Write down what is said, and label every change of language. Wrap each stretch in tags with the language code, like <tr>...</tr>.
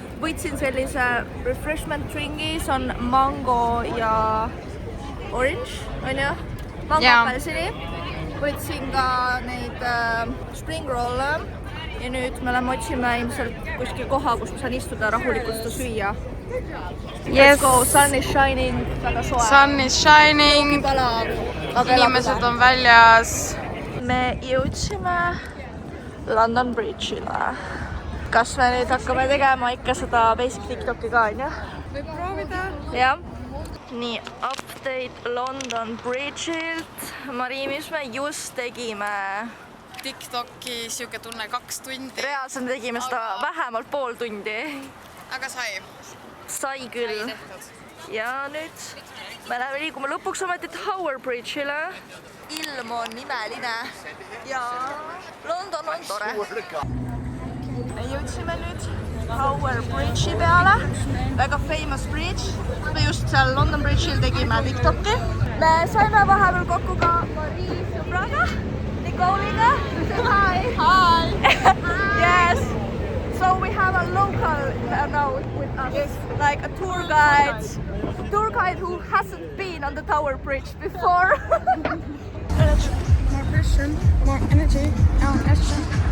<et>Võtsin sellise refreshment dringi, see on mango ja</et> <en>orange,</en> <et>on ju? Mango apelsini. Võtsin ka neid spring roll'e ja nüüd me oleme otsime ilmselt kuskil koha, kus ma saan istuda rahulikult seda süüa.</et> <en>Let's go, sun is shining,</en> <et>väga soe.</et> <en>Sun is shining,</en> <et>inimesed on väljas. Me jõudsime London Bridge'ile. Kas me nüüd hakkame tegema ikka seda basic TikTok'i ka, on ju? Võib proovida. Jah. Nii, update London Bridge'ilt. Marii, mis me just tegime? TikTok'i siuke tunne 2 tundi. Reaalselt tegime seda vähemalt pool tundi. Aga sai. Sai küll. Ja nüüd me läheme liiguma lõpuks ometi Tower Bridge'ile. Ilm on imeline ja London on tore. Me jõudsime nüüd Tower Bridge'i peale. Väga</et> <en>famous bridge.</en> <et>Me just seal London Bridge'il tegime TikTok'i. Me saime vahepeal kokku ka Marii sõbraga.</et> <en>Nicole'iga. Hi! Hi! Yes! So we have a local now with us. Yes. Like a tour guide. Tour guide who hasn't been on the Tower Bridge before. More passion, more energy, more action.</en>